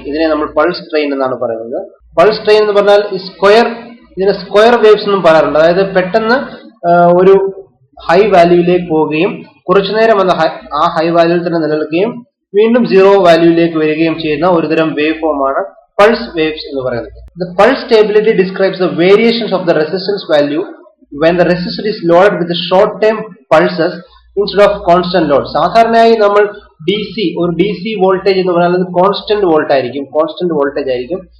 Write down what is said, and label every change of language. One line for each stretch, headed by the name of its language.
Malayalam: ഇതിനെ നമ്മൾ pulse train എന്നാണ് പറയുന്നത്. പൾസ് ട്രെയിൻ എന്ന് പറഞ്ഞാൽ ഇതിനെ സ്ക്വയർ വേവ്സ് എന്നും പറയാറുണ്ട്. അതായത് പെട്ടെന്ന് ഒരു ഹൈ വാല്യൂയിലേക്ക് പോവുകയും കുറച്ചു നേരം ആ ഹൈ വാല്യൂയിൽ തന്നെ നിലനിൽക്കുകയും വീണ്ടും 0 വാല്യൂയിലേക്ക് വരികയും ചെയ്യുന്ന ഒരുതരം വേവ് ഫോം ആണ് pulse waves എന്ന് പറയുന്നത്.
English: The pulse stability describes the variations of the resistance value when the resistor is loaded with the short term pulses instead of constant load.
Malayalam: സാധാരണയായി നമ്മൾ ഒരു DC വോൾട്ടേജ് എന്ന് പറഞ്ഞാൽ അത് കോൺസ്റ്റന്റ് വോൾട്ടേജ് ആയിരിക്കും.